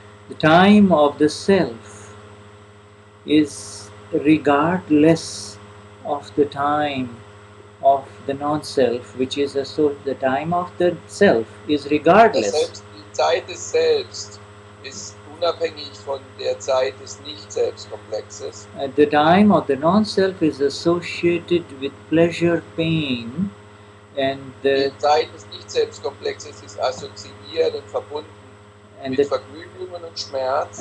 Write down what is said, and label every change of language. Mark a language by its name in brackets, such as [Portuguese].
[English] The time of the self is regardless of the time of the non-self, which is the time of the self is regardless. [German] Die Zeit des Selbst ist unabhängig von der Zeit des Nicht-Selbst-Komplexes. [English] The time of the non-self is associated with pleasure, pain, and [German] die Zeit des Nicht-Selbst-Komplexes ist assoziiert und verbunden mit Vergnügungen und Schmerz.